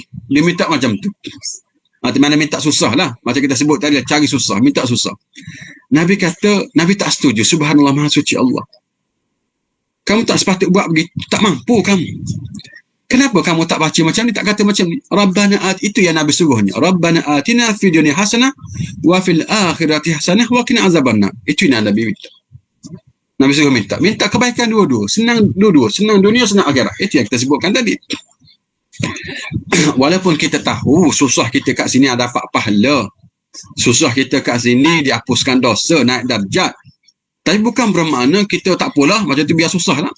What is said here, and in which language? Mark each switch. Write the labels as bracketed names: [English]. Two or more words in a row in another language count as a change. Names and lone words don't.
[Malay] Dia minta macam tu. Mana minta susah lah. Macam kita sebut tadi, cari susah, minta susah. Nabi kata, Nabi tak setuju. Subhanallah, maha suci Allah. Kamu tak sepatut buat begitu. Tak mampu kamu. Kenapa kamu tak baca macam ni, tak kata macam ni? Rabbana itu yang Nabi suruhnya. [Arabic] ربنا آتنا في الدنيا حسنة وفي الآخرة حسنة وقنا عذاب النار. [Malay] Itu yang Nabi minta. Nabi suruh minta kebaikan dua-dua, senang dunia, senang akhirat. Itu yang kita sebutkan tadi. Walaupun kita tahu susah kita kat sini ada dapat pahala, susah kita kat sini dihapuskan dosa, naik darjat, tapi bukan bermakna kita tak apalah, macam tu biar susah lah.